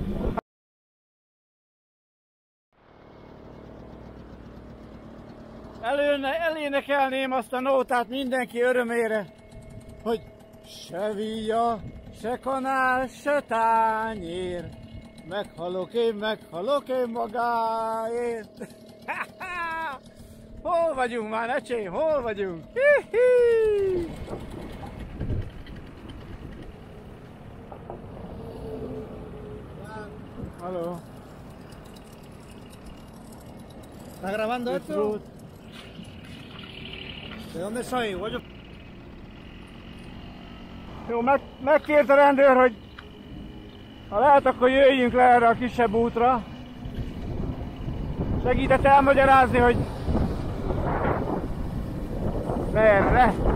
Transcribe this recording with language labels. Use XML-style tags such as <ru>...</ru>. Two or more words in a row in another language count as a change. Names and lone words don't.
<hu>Elénekelném azt a nótát mindenki örömére, hogy se villa, se kanál, se tányér, meghalok én magáért. Hol vagyunk már, ecsém, hol vagyunk? Hihi! Halló.</hu> <es>¿Está grabando esto? ¿De dónde soy?</es> <hu>Jó, megkért a rendőr, hogy ha lehet, akkor jöjjünk le erre a kisebb útra. Segített elmagyarázni, hogy merre.</hu>